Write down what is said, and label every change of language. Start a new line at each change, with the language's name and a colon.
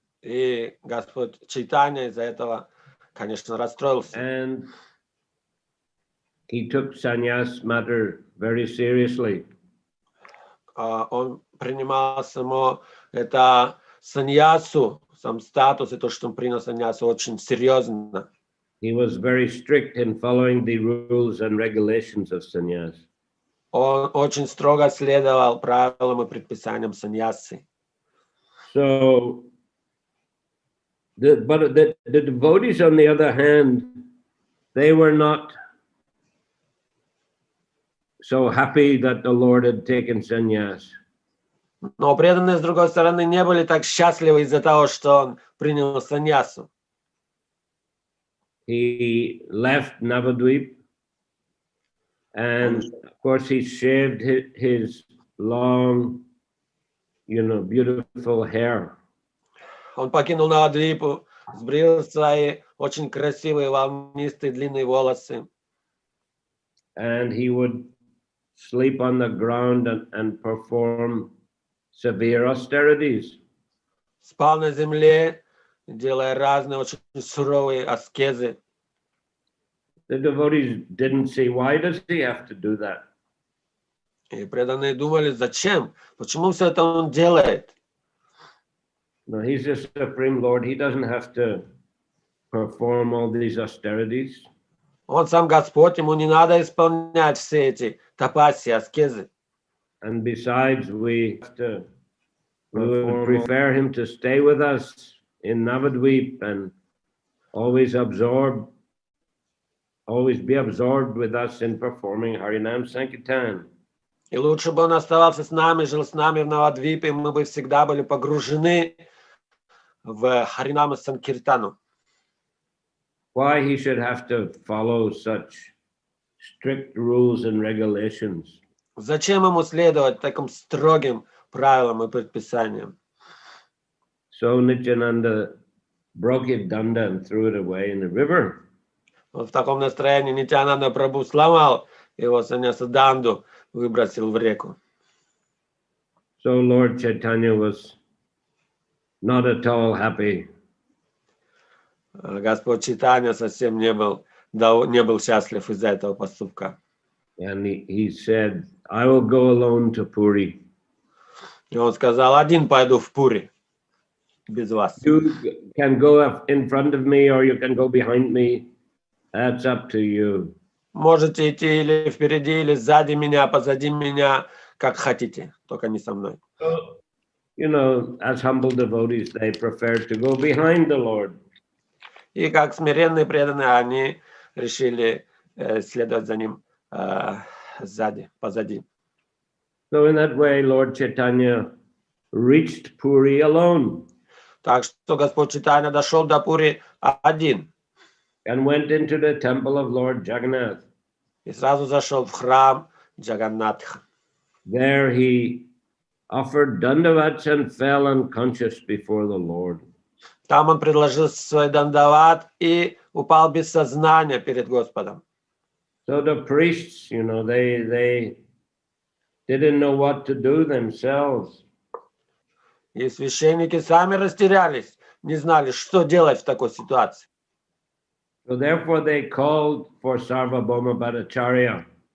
Russian: И Господь Чайтанья из-за этого, конечно, расстроился.
English: And he took sannyas matter very seriously.
Russian: Он принимал само это саньясу, сам статус, и то, что он принял саньясу, очень серьезно.
English: He was very strict in following the rules and regulations of sannyas.
Russian: Он очень строго следовал правилам и предписаниям саньясы.
English: So, but the devotees, on the other hand, they were not so happy that the Lord had taken sannyas.
Russian: Но преданные, с другой стороны, не были так счастливы из-за того, что он принял саньясу.
English: He left Navadvip, and of course he shaved his long, beautiful hair.
Russian: Он покинул Навадвипу, сбрил свои очень красивые волнистые длинные волосы.
English: And he would sleep on the ground and perform severe austerities.
Russian: Спал на земле, делая разные очень суровые аскезы.
English: The devotees didn't see, why does he have to do that?
Russian: И преданные думали, зачем? Почему все это он делает?
English: No, he's the Supreme Lord. He doesn't have to perform all these austerities.
Russian: Он сам Господь, ему не надо исполнять все эти тапаси, аскезы.
English: And besides, we would prefer him to stay with us in Navadvip and always be absorbed with us in performing Harinam Sankirtan.
Russian: И лучше бы он оставался с нами, жил с нами в Навадвипе, мы бы всегда были погружены в Харинама Санкиртану.
English: Why he should have to follow such strict rules and regulations?
Russian: Зачем ему следовать таким строгим правилам и предписаниям?
English: So Nityananda broke his danda and threw it away in the river.
Russian: Вот в таком настроении Нитьянанда Прабху сломал его саньяса данду, выбросил в реку.
English: So Lord Chaitanya was not at all happy.
Russian: Господь Чайтанья совсем не был счастлив из-за этого поступка.
English: And he said, I will go alone to Puri.
Russian: И он сказал, один пойду в Пури, без вас.
English: You can go in front of me or you can go behind me. That's up to you.
Russian: Можете идти или впереди, или сзади меня, позади меня, как хотите, только не со мной.
English: So, as humble devotees, they prefer to go behind the Lord.
Russian: И как смиренные преданные, они решили следовать за ним сзади, позади.
English: So in that way, Lord Chaitanya reached Puri alone.
Russian: Так что Господь Чайтанья дошел до Пури один.
English: And went into the temple of Lord Jagannath.
Russian: И сразу зашел в храм Джаганнатха.
English: There he offered dandavats and fell unconscious before the Lord.
Russian: Там он предложил свой дандават и упал без сознания перед Господом.
English: So the priests, they didn't know what to do themselves.
Russian: И священники сами растерялись, не знали, что делать в такой ситуации.
English: So therefore they called for Sarvabhauma Bhattacharya.